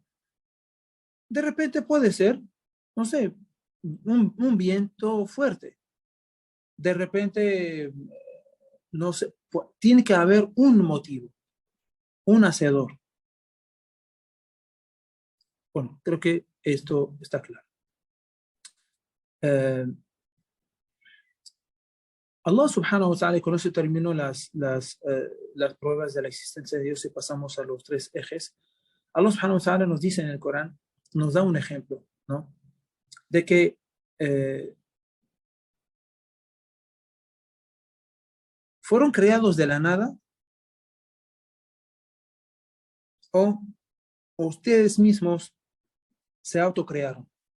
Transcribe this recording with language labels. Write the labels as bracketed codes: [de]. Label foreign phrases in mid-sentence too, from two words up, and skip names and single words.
[es] De repente puede ser, no sé, un viento fuerte. De repente, no sé, tiene que haber un motivo, un hacedor. Bueno, creo que esto está claro. [ar] Eh, الله سبحانه وتعالى, [es] y con eso termino las pruebas de la existencia de Dios y pasamos a los tres ejes. [ar] الله سبحانه وتعالى [es] nos dice en el Corán, nos da un ejemplo, ¿no? De que fueron creados de la nada o ustedes mismos se autocrearon.